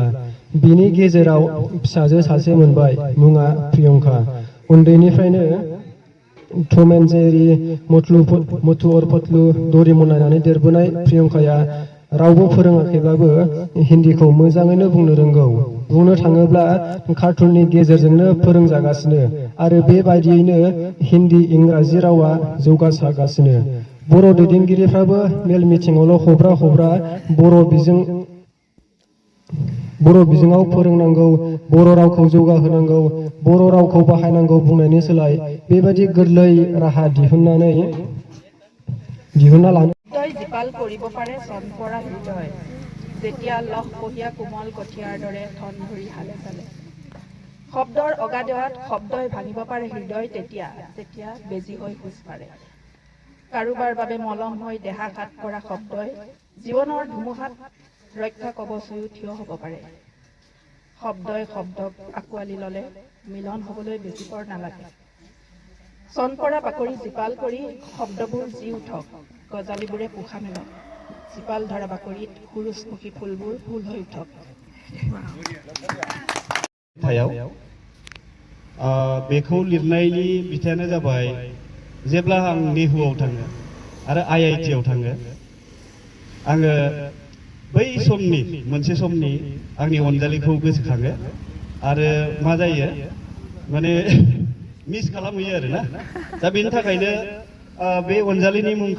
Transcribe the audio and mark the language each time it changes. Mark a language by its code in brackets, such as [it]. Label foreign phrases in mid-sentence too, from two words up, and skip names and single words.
[brx] बिनि गेजेराव फिसाजो सासे मोनबाय मुङा प्रियंका उन्दैनिफ्रायनो टम एन्ड जेरी मटु और पतलु डरेमन नायनानै देरबोनाय प्रियंकाया रावबो फोरोङाखैब्लाबो हिन्दीखौ मोजाङैनो बुंनो रोंगौ बुंनो थाङोब्ला कार्टुननि गेजेरजोंनो फोरोंजागासिनो आरो बेबायदियैनो हिन्दी इंराजि रावा जौगासारगासिनो बर' दैदेनगिरिफ्राबो मेल मिटिङावल' हब्रा बर' बिजोङाव फोरोंनांगौ बर' रावखौ जौगाहोनांगौ बर' रावखौ बाहायनांगौ बुंनायनि सोलाय बेबायदि गोरलै राहा दिहुनना लानो [as] হৃদয় জীপাল কৰিব পাৰে চন পৰা হৃদয় যেতিয়া লহ কহিয়া কোমল কঠিয়াৰ দৰে থন ধৰি হালে চালে শব্দৰ অগাধত শব্দই ভাঙিব পাৰে হৃদয় তেতিয়া বেজি হৈ খোজ পাৰে কাৰোবাৰ বাবে মলম হৈ দেহাঘাত কৰা শব্দই জীৱনৰ ধুমুহাত ৰক্ষা কবচ হৈ থিয় হ'ব পাৰে শব্দই শব্দক আঁকোৱালি ল'লে মিলন হ'বলৈ বেছি পৰ নালাগে চন পৰা বাকৰি জীপাল কৰি শব্দবোৰ জি উঠক গজালিবোৰে পোখা মেলক জীপাল ধৰা বাকৰিত সুৰুজমুখী ফুলবোৰ ফুল হৈ উঠক [brx] बेखौ लिरनायनि बिथायानो जाबाय जेब्ला आं नेहुआव थाङो आरो IIT आव थाङो आङो बै समनि मोनसे समनि आंनि अनजालिखौ गोसोखाङो आरो मा जायो माने मिस खालामहैयो आरोना दा बेनि थाखायनो बे अनजालिनि मुंखौ